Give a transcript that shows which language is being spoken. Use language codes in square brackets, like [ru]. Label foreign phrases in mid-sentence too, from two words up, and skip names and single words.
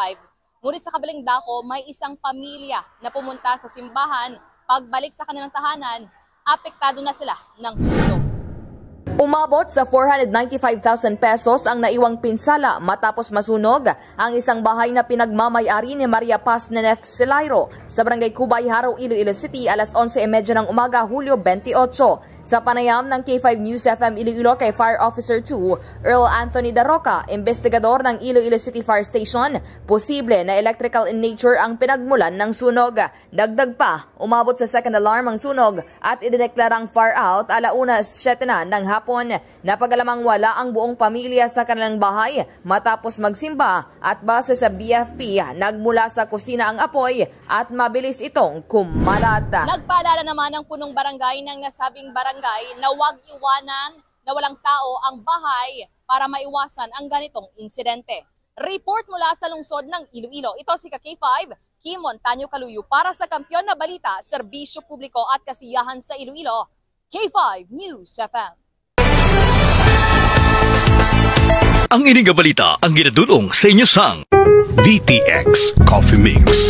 [tl] Ngunit sa kabilang dako, may isang pamilya na pumunta sa simbahan. Pagbalik sa kanilang tahanan, apektado na sila ng sunog. Umabot sa 495,000 pesos ang naiwang pinsala matapos masunog ang isang bahay na pinagmamay-ari ni Maria Paz Neneth Silairo sa Barangay Cubay, Haro, Iloilo City alas 11:30 ng umaga, Hulyo 28. Sa panayam ng K5 News FM Iloilo kay Fire Officer 2, Earl Anthony Daroca, investigador ng Iloilo City Fire Station, posible na [en] electrical in nature [tl] ang pinagmulan ng sunog. Dagdag pa, umabot sa [en] second alarm [tl] ang sunog at idineklarang [en] fire out [tl] alauna 7 na ng hapon. Napagalamang wala ang buong pamilya sa kanilang bahay matapos magsimba at base sa BFP, nagmula sa kusina ang apoy at mabilis itong kumalat. Nagpaalala naman ang punong barangay ng nasabing barangay na huwag iwanan na walang tao ang bahay para maiwasan ang ganitong insidente. Report mula sa lungsod ng Iloilo. Ito si K5, Kim Montaño Caluyo para sa Kampiyon na Balita, Serbisyo Publiko at Kasiyahan sa Iloilo. K5 News FM. [hil] Ang ining balita ang ginadulong sa inyo sang DTX Coffee Mix.